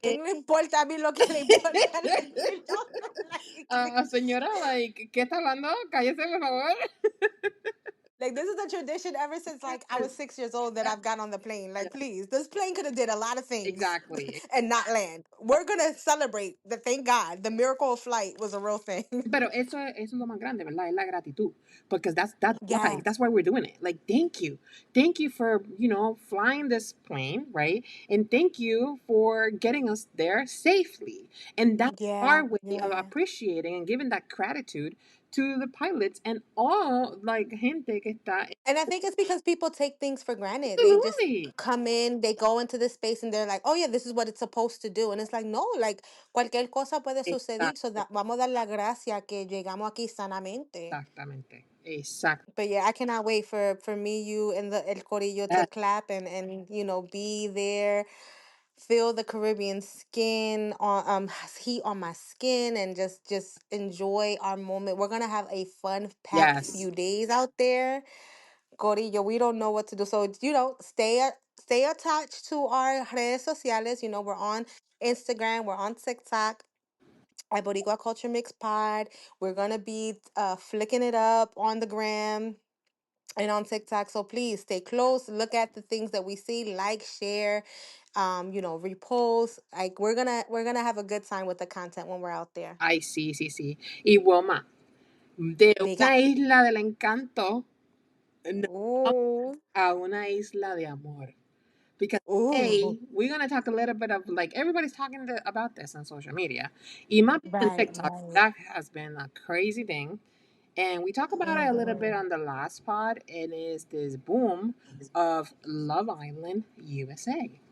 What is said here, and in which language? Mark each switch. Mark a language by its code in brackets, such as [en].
[es] No importa a mí lo que le importa el piloto. señora, like, ¿qué está hablando? Cállese, por favor. [en] Like this is a tradition ever since like I was 6 years old that I've got on the plane. Like, please, this plane could have did a lot of things Exactly. and not land. We're gonna celebrate the thank God the miracle of flight was a real thing. [es] Pero eso es lo más grande, ¿verdad? Es la gratitud. [en] Because that's why. Yeah, That's why we're doing it. Like, thank you. Thank you for, flying this plane, right? And thank you for getting us there safely. And that's yeah, our way of yeah. appreciating and giving that gratitude to the pilots and all, like, [es] gente que está... [en] And I think it's because people take things for granted. They just Absolutely. come in, they go into this space, and they're like, "Oh yeah, this is what it's supposed to do." And it's like, no, like [es] cualquier cosa puede suceder. [en] So [es] Exacto. that vamos a dar la gracia que llegamos aquí sanamente. Exactamente. Exacto. [en] But yeah, I cannot wait for me, you, and the El Corillo to Yes. clap and be there, feel the Caribbean skin on heat on my skin, and just enjoy our moment. We're gonna have a fun packed Yes. few days out there. Corillo, we don't know what to do. So, stay stay attached to our [es] redes sociales. [en] You know, we're on Instagram, we're on TikTok at Boricua Culture Mix Pod. We're gonna be flicking it up on the gram and on TikTok. So please stay close. Look at the things that we see, like, share, repost. Like we're gonna have a good time with the content when we're out there. [es] Ay, sí, sí, sí. Y Wilma, de Diga. una isla del encanto, nos vamos Ooh. a una isla de amor. Because Ooh. [en] today we're gonna talk a little bit of like everybody's talking about this on social media. [es] Y más bien on [en] Right, TikTok, right. that has been a crazy thing. And we talked about it a little bit Mm-hmm. on the last pod. It is this boom of Love Island USA,